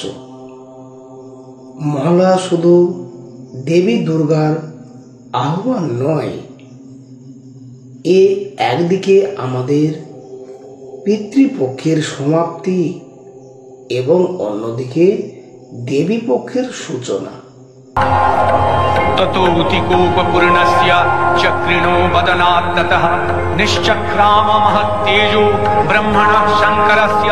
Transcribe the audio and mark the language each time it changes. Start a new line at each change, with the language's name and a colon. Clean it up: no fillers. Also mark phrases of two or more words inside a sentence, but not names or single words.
Bangla: মহালয়া শুধু দেবী দুর্গার আহ্বান নয়, এ একদিকে আমাদের পিতৃপক্ষের সমাপ্তি এবং অন্যদিকে দেবী পক্ষের সূচনা।
Sanskrit: ततोऽतिकोपपूर्णस्य चक्रिणो वदनात् ततः निश्चक्राम महत्तेजो ब्रह्मणः शङ्करस्य